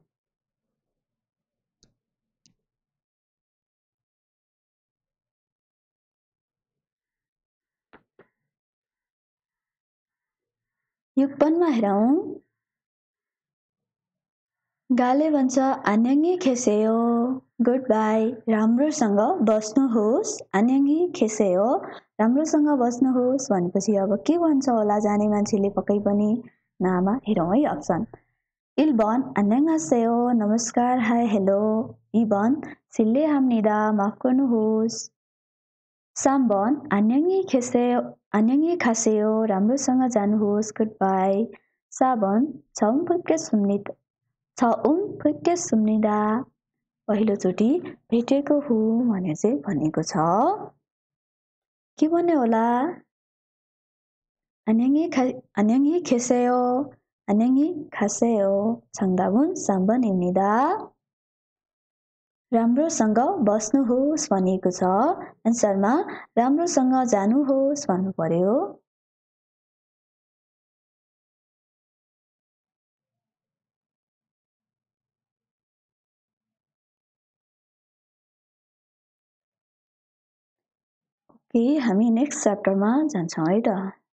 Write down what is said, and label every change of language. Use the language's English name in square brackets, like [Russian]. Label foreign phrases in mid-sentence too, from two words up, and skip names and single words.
[Nepali] युगपनमा हेरौँ. गाले भन्छ [Korean] 안녕히 계세요. [English] good bye. [Nepali] राम्रोसँग बस्नुहोस्. [Korean] 안녕히 계세요. [Nepali] राम्रोसँग बस्नुहोस् भनेपछि अब के भन्छ होला जाने मान्छेले पक्कै पनि? नामा हेरौँ है अप्सन. [Korean] 1번 안녕하세요. [Nepali] नमस्कार [English] hi hello. [Korean] 2번 실례합니다. [Nepali] माफ गर्नुहोस्. [Korean] 3번 안녕히 계세요. 안녕히 가세요. [Nepali] राम्रोसँग जानुहोस्. [English] good bye. [Korean] 4번 처음 뵙겠습니다. 처음 뵙겠습니다. [Nepali] पहिलोचोटि भेटेको हुँ भने चाहिँ भनेको छ. के भन्ने होला? [Korean] 안녕히 계세요. 안녕히 가세요. 정답은 3번입니다. [Nepali] राम्रोसँग बस्नुहोस् भनिएको छ. आन्सरमा राम्रोसँग जानुहोस् भन्नु पर्यो. ओके हामी [English] next chapterमा [Nepali] जान्छौँ है त.